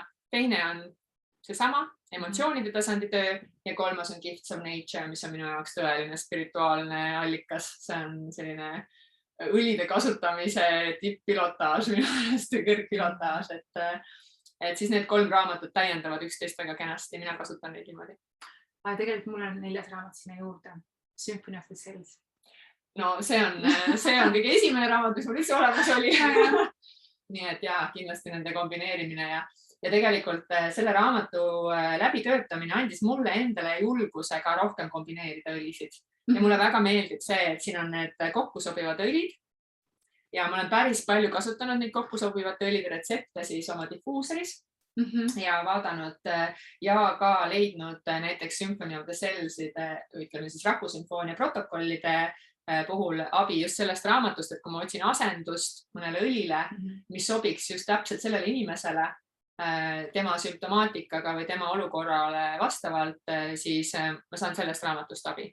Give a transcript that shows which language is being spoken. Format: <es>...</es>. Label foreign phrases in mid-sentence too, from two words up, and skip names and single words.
<et>Teine on seesama emotsioonide tasandi töö ja 3 on Gifts of Nature, mis on minu jaoks tõeline spirituaalne allikas. See on selline õlide kasutamise tipp-pilotaaž minu arust või kõrgpilotaaž, et siis need 3 raamatut täiendavad üksteist väga kenasti. Mina kasutan neid niimoodi. Tegelikult mul on 4. raamat sinna juurde. Symphony of the Cells. No see on kõige esimene raamat, mis mul üldse olemas oli. Nii et kindlasti nende kombineerimine ja tegelikult selle raamatu läbitöötamine andis mulle endale julgusega rohkem kombineerida õlisid. Ja mulle väga meeldib see, et siin on need kokku sobivad õlid ja ma olen päris palju kasutanud neid kokku sobivate õlide retsepte siis oma diffuuseris ja vaadanud ja ka leidnud näiteks Symphony of the Cellside, ütleme siis rahvusümfoonia protokollide puhul abi just sellest raamatust, et kui ma otsin asendust mõnele õlile, mis sobiks just täpselt sellele inimesele, tema sümptomaatikaga või tema olukorrale vastavalt, siis ma saan sellest raamatust abi.</et>